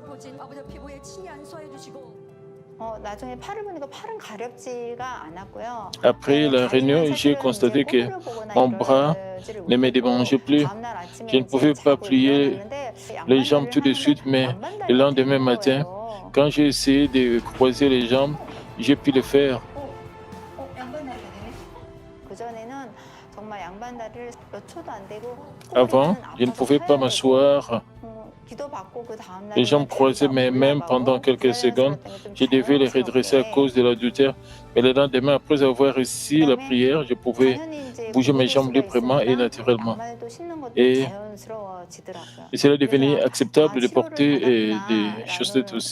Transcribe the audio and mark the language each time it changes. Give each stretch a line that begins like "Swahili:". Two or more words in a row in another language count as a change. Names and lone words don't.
French: Après la réunion, j'ai constaté que mon bras ne me démangeait plus. Je ne pouvais pas plier les jambes tout de suite, mais le lendemain matin, quand j'ai essayé de croiser les jambes, j'ai pu le faire.
Korean: 정말 양반다리를 몇 초도 안 되고
French: Avant, je ne
Korean: 아파서
French: pouvais pas
Korean: 사용을
French: m'asseoir.
Korean: 기도받고 그 다음
French: Les jambes
Korean: 날에는
French: croisaient mes mains pendant quelques secondes. Je devais les redresser à cause de la douleur. Mais le lendemain, après avoir réussi la prière, je pouvais bouger mes jambes librement et naturellement. Et, et cela devenait acceptable de porter des chaussettes aussi.